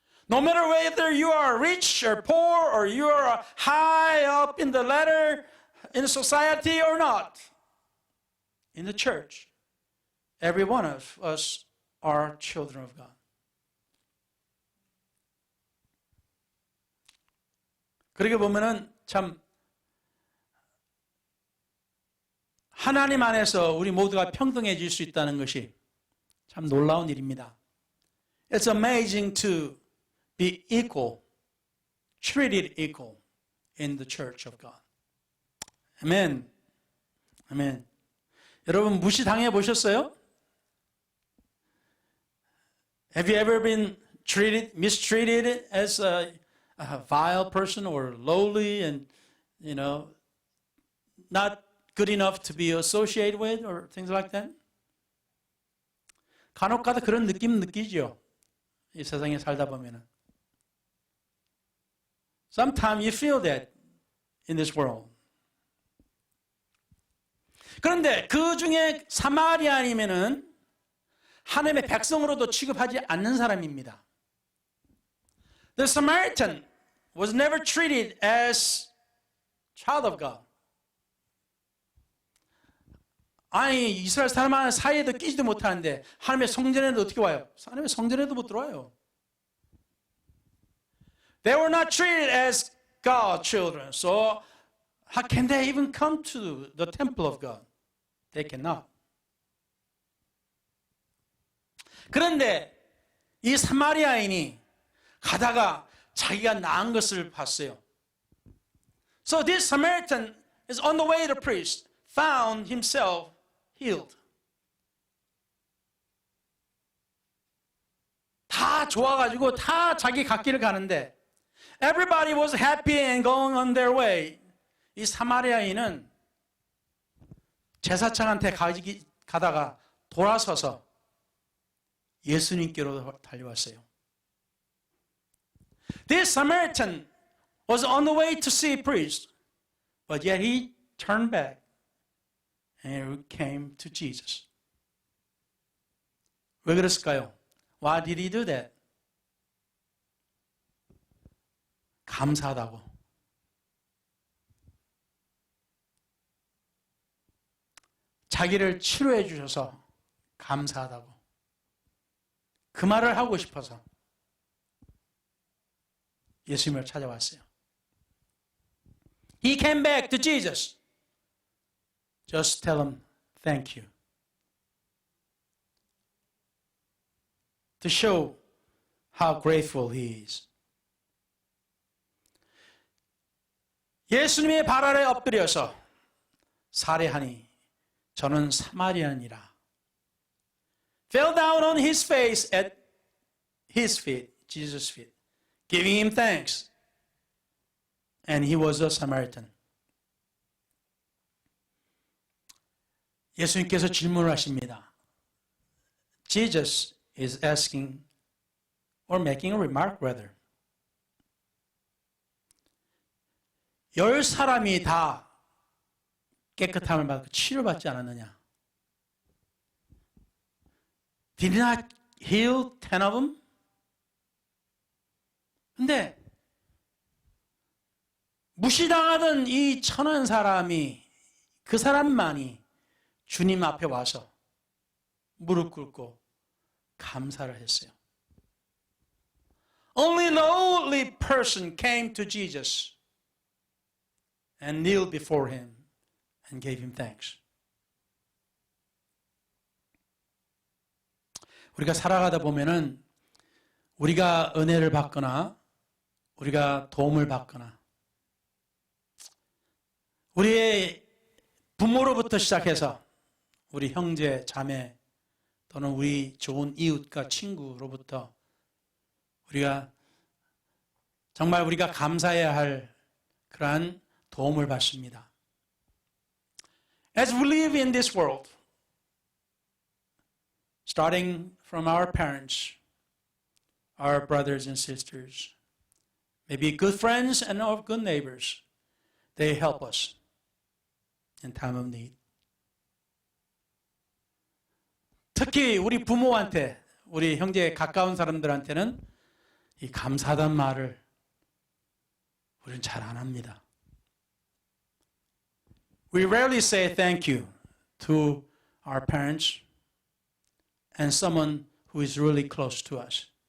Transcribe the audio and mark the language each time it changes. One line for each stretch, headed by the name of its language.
English: No matter whether you are rich or poor or you are high up in the ladder in society or not, in the church, every one of us are children of God.
Korean: 그렇게 보면은 참 하나님 안에서 우리 모두가 평등해질 수 있다는 것이 참 놀라운 일입니다.
English: It's amazing to be equal, treated equal in the church of God.
Korean: 아멘. 아멘. 여러분 무시당해 보셨어요?
English: Have you ever been mistreated as a vile person or lowly and, not good enough to be associated with or things like that?
Korean: 간혹가다 그런 느낌 느끼죠. 이 세상에 살다 보면은.
English: Sometimes you feel that in this world.
Korean: 그런데 그 중에 사마리아인이면은 하나님의 백성으로도 취급하지 않는 사람입니다.
English: The Samaritan was never treated as child of God.
Korean: 아니 이스라엘 사람 사이에도 끼지도 못하는데 하나님의 성전에도 어떻게 와요? 하나님의 성전에도 못 들어와요.
English: They were not treated as God's children. So how can they even come to the temple of God? They cannot.
Korean: 그런데 이 사마리아인이 가다가 자기가 나은 것을 봤어요.
English: So this Samaritan is on the way to the priest, found himself healed.
Korean: 다 좋아가지고 다 자기 갓길을 가는데
English: everybody was happy and going on their way.
Korean: 이 사마리아인은 제사장한테 가다가 돌아서서 예수님께로 달려왔어요.
English: This Samaritan was on the way to see a priest, but yet he turned back and came to Jesus.
Korean: 왜 그랬을까요?
English: Why did he do that?
Korean: 감사하다고. 자기를 치료해 주셔서 감사하다고. 그 말을 하고 싶어서 예수님을 찾아왔어요.
English: He came back to Jesus. Just tell him thank you. To show how grateful he is.
Korean: 예수님의 발 아래 엎드려서 살해하니 저는 사마리아인이라.
English: Fell down on his face at his feet, Jesus' feet, giving him thanks. And he was a Samaritan.
Korean: 예수님께서 질문을 하십니다.
English: Jesus is asking or making a remark rather.
Korean: 10사람이 다 깨끗함을 받고 치료받지 않았느냐?
English: Did he not heal 10 of them?
Korean: 근데 무시당하던 이 천한 사람이 그 사람만이 주님 앞에 와서 무릎 꿇고 감사를 했어요.
English: Only lowly person came to Jesus and kneeled before him and gave him thanks.
Korean: 우리가 살아가다 보면은 우리가 은혜를 받거나 우리가 도움을 받거나 우리의 부모로부터 시작해서 우리 형제, 자매 또는 우리 좋은 이웃과 친구로부터 우리가 정말 우리가 감사해야 할 그러한 도움을 받습니다.
English: As we live in this world, starting from our parents, our brothers and sisters, maybe good friends and our good neighbors, they help us in time of need.
Korean: 특히 우리 부모한테, 우리 형제 가까운 사람들한테는 이 감사하다는 말을 우리는 잘 안 합니다.
English: We rarely say thank you to our parents and someone who is really close to us.